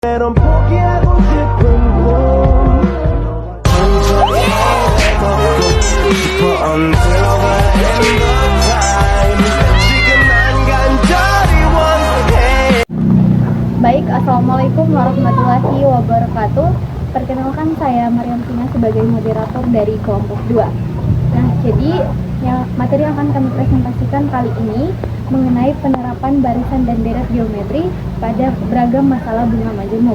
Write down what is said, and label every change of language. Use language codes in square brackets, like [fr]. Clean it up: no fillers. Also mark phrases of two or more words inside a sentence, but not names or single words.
[ko] 넌 포기하고 싶은 꿈 천천히 걷고 싶어 [en] until the end of time [ko] 지금 난 간절히 원해. [ar] Baik, السلام عليكم ورحمة الله وبركاته. [id] Perkenalkan, saya Maryam Sina sebagai moderator dari kelompok 2. Nah, jadi materi yang akan kami presentasikan kali ini mengenai penerapan barisan dan deret geometri pada beragam masalah bunga majemuk.